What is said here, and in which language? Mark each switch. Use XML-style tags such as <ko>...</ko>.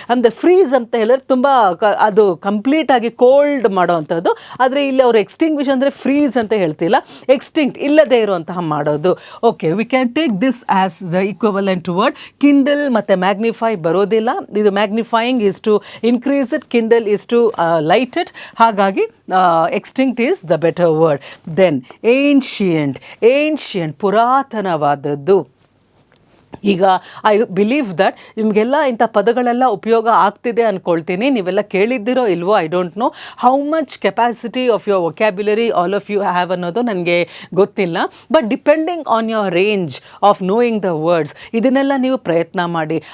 <kn>ಅಂದರೆ ಫ್ರೀಸ್ ಅಂತ ಹೇಳಿದ್ರೆ ತುಂಬ ಅದು ಕಂಪ್ಲೀಟ್ ಆಗಿ ಕೋಲ್ಡ್ ಮಾಡೋವಂಥದ್ದು. ಆದರೆ ಇಲ್ಲಿ ಅವರು ಎಕ್ಸ್ಟಿಂಗ್ವಿಶ್ ಅಂದರೆ ಫ್ರೀಸ್ ಅಂತ ಹೇಳ್ತಿಲ್ಲ, ಎಕ್ಸ್ಟಿಂಕ್ಟ್ ಇಲ್ಲದೆ ಇರುವಂತಹ ಮಾಡೋದು.</kn> <en>Okay, we can take this as the equivalent word.</en> <kn>Kindle ಮತ್ತು ಮ್ಯಾಗ್ನಿಫೈ ಬರೋದಿಲ್ಲ.</kn> <en>ಇದು magnifying is to increase it, kindle is to light it.</en> <kn>ಹಾಗಾಗಿ</kn> <en>extinct is the better word. Then ancient</en> <kn>ಪುರಾತನವಾದದ್ದು. ಈಗ</kn> <en>I believe that</en> <kn>ನಿಮಗೆಲ್ಲ ಇಂಥ ಪದಗಳೆಲ್ಲ ಉಪಯೋಗ ಆಗ್ತಿದೆ ಅಂದ್ಕೊಳ್ತೀನಿ. ನೀವೆಲ್ಲ ಕೇಳಿದ್ದಿರೋ ಇಲ್ವೋ,</kn> <en>I don't know how much capacity of your vocabulary all of you have</en> <kn>ಅನ್ನೋದು ನನಗೆ ಗೊತ್ತಿಲ್ಲ.</kn> <en>but depending on your range of knowing the words,</en> <kn>ಇದನ್ನೆಲ್ಲ ನೀವು ಪ್ರಯತ್ನ ಮಾಡಿ.</kn>